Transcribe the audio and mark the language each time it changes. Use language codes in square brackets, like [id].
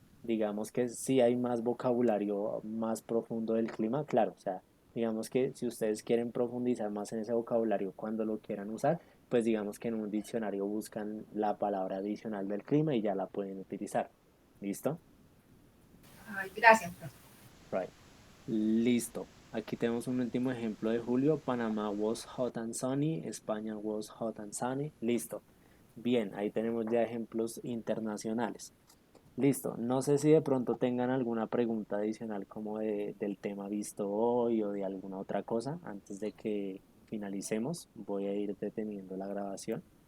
[es] Digamos que sí hay más vocabulario más profundo del clima, claro, o sea, digamos que si ustedes quieren profundizar más en ese vocabulario cuando lo quieran usar, pues digamos que en un diccionario buscan la palabra adicional del clima y ya la pueden utilizar. ¿Listo? Ay, gracias, profe. [en] Right. [es] Listo. Aquí tenemos un último ejemplo de Julio. [en] Panamá was hot and sunny. España was hot and sunny. [es] Listo. Bien, ahí tenemos ya ejemplos internacionales. Listo. No sé si de pronto tengan alguna pregunta adicional como del tema visto hoy o de alguna otra cosa antes de que finalicemos. Voy a ir deteniendo la grabación.